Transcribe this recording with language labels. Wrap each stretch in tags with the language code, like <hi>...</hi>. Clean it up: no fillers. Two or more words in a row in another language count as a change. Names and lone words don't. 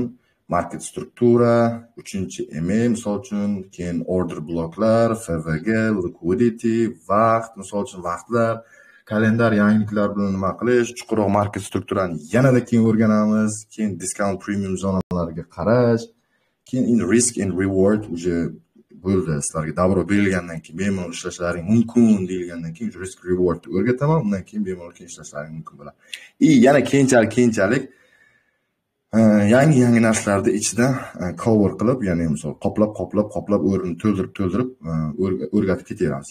<uz>Market struktura, 3-MA misol uchun, keyin order bloklar, FVG, liquidity, vaqt, misol uchun vaqtlar, kalendar yangiliklar bilan nima qilish, chuqurroq market strukturani yanada keyin o'rganamiz, keyin</uz> <en>discount premium</en> <uz>zonalarga qarash, keyin</uz> <en>risk and reward</en> <uz>uje bo'ldi. Sizlarga davro berilgandan keyin bemalol ishlashlaring mumkin deyilgandan keyin</uz> <en>risk reward</en> <uz>o'rgataman, undan keyin bemalol keyin ishlashlaring mumkin bo'ladi. Yana keyinchalik yangi narsalarni ichida cover qilib, ya'ni misol qoplab o'rnini to'ldirib o'rgatib ketaveramiz.</uz>